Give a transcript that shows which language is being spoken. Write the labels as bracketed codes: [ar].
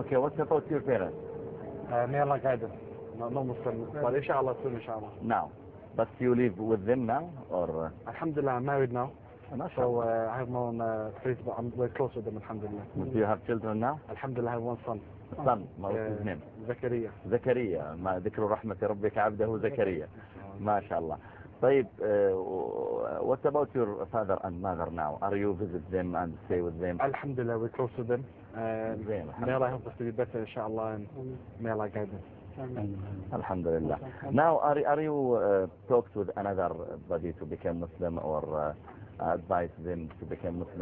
[en] Okay, what about your parents? May Allah guide them. No Muslim, but inshallah soon, inshallah. Now, but you live with them now, or? Alhamdulillah, I'm married now. Mashallah. So I have my own place, but I'm very close with them, alhamdulillah. Do you have children now? Alhamdulillah, I have one son. Son, what is his name? Zakaria. [ar] Zakaria, ما ذكر رحمة ربك عبده زكريا. ما شاء الله. [en] طيب, what about your father and mother now? Are you visit them and stay with them? Alhamdulillah, we're close to them. May Allah help us to be better, inshallah, and may Allah guide us. Alhamdulillah. Now, are you talked with another buddy to become Muslim or advise them to become Muslim?